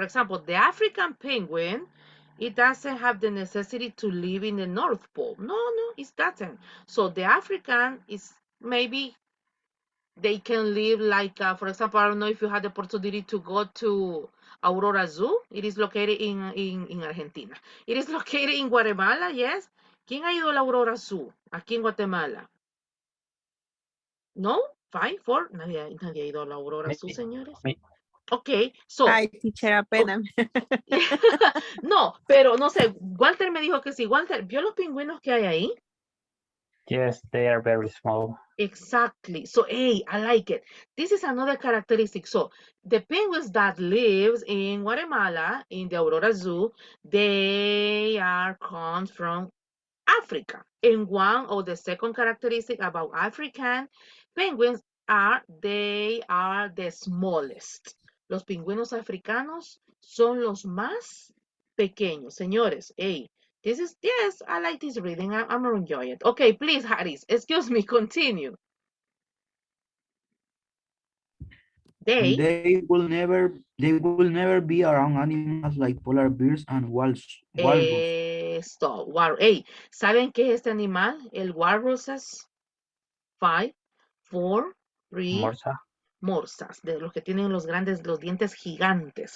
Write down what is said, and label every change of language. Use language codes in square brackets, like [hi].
[en] For example, the African penguin, it doesn't have the necessity to live in the North Pole. No, it doesn't. So the African is maybe they can live like, for example, I don't know if you had the opportunity to go to Aurora Zoo. It is located in Argentina. It is located in Guatemala, yes. [es] ¿Quién ha ido a la Aurora Zoo aquí en Guatemala? No? 5, 4? Nadie ha ido a la Aurora [en] Me, [es] Zoo, señores. [en] me, Ok, so. [es] Ay, teacher, apenas. No, pero no sé, Walter me dijo que sí. Walter, ¿vio los pingüinos que hay ahí? [en] yes, they are very small. Exactly. So, hey, I like it. This is another characteristic. So, the penguins that lives in Guatemala, in the Aurora Zoo, they are come from Africa. And one of the second characteristic about African penguins they are the smallest. [es] Los pingüinos africanos son los más pequeños. [en] Señores, hey, yes, I like this reading. I'm enjoying it. Okay, please, Harris, excuse me, continue. And They, they will never be around animals like polar bears and walrus. stop. [es] Hey, ¿saben qué es este animal? El walruses. 5, 4, 3, Morsa. morsas, de los que tienen los dientes gigantes.